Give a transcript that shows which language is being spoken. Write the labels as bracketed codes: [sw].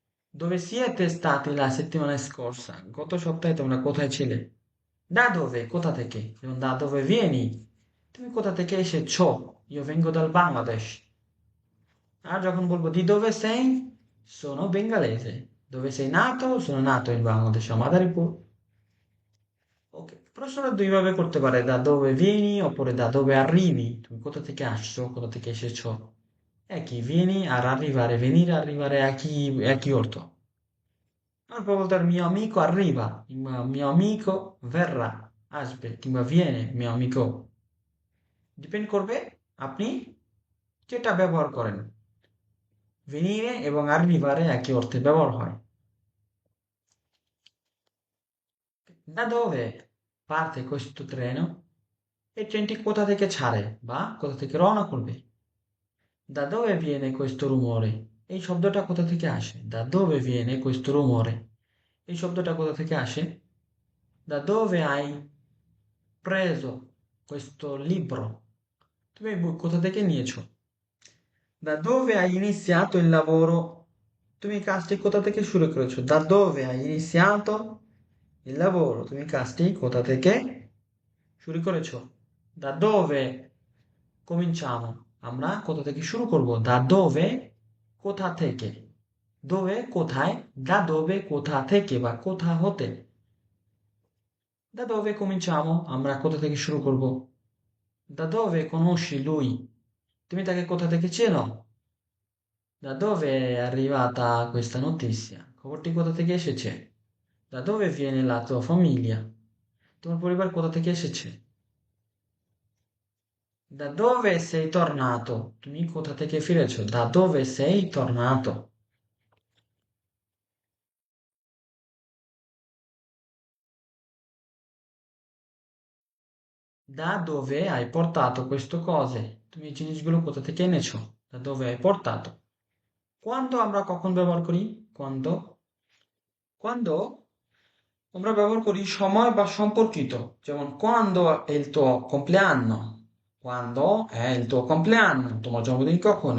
[it] Dove siete stati la settimana scorsa? [bn] গত সপ্তাহে তোমরা কোথায় ছিলে? [it] Da dove? [bn] কোথা থেকে? [it] যেমন da dove vieni? [bn] তুমি কোথা থেকে এসেছো? [it] Io vengo dal Bangladesh. [bn] আর যখন বলবো [it] di dove sei? Sono bengalese. Dove sei nato? [bn] Sono nato in Bangladesh, a Madaripur. ওকে প্রশ্নটা দুইভাবে করতে পারে [it] da dove vieni oppure da dove arrivi [bn] তুমি কোথা থেকে আসছো কোথা থেকে এসেছো একই vieni আর arrivare venire arrivare একই অর্থ আর বলতে আর [it] mio amico arriva [bn] কিংবা [it] mio amico verrà [bn] আসবে কিংবা [it] viene mio amico [bn] ডিপেন্ড করবে আপনি যেটা ব্যবহার করেন venire এবং arrivare একই অর্থে ব্যবহার হয় [it] da dove parte questo treno [bn] এই ট্রেনটি কোথা থেকে ছাড়ে বা কোথা থেকে রওনা করবে [it] Da dove viene questo rumore? [bn] এই শব্দটা কোথা থেকে আসে? [it] Da dove viene questo rumore? [bn] এই শব্দটা কোথা থেকে আসে? [it] Da dove hai preso questo libro? [bn] তুমি এই বই কোথা থেকে নিয়েছো? [it] Da dove hai iniziato il lavoro? [bn] তুমি কাজটি কোথা থেকে শুরু করেছো? [it] Da dove hai iniziato il lavoro? [bn] তুমি কাজটি কোথা থেকে শুরু করেছো? [it] Da dove cominciamo? [bn] আমরা কোথা থেকে শুরু করব? Da dove? কোথা থেকে? dove কোথায়, da dove কোথা থেকে বা কোথা হতে। [it] Da dove cominciamo? [bn] আমরা কোথা থেকে শুরু করব? [it] Da dove conosci lui? [bn] তুমি তাকে কোথা থেকে চেনো? [it] Da dove è arrivata questa notizia? [bn] খবরটি কোথা থেকে এসেছে? [it] Da dove viene la tua famiglia? [bn] তোমার পরিবার কোথা থেকে এসেছে? [it] Da dove sei tornato? [bn] তুমি কোথা থেকে ফিরেছো? [it] Da dove sei tornato? Da dove hai portato queste cose? [bn] তুমি এই জিনিসগুলো কোথা থেকে এনেছো? [it] Da dove hai portato? [bn] Quando আমরা কখন ব্যবহার করি? Quando? Quando আমরা ব্যবহার করি সময় বা সম্পর্কিত। [it] যেমন quando è il tuo compleanno? Quando è il tuo compleanno? [bn] তোমার জন্মদিন কখন?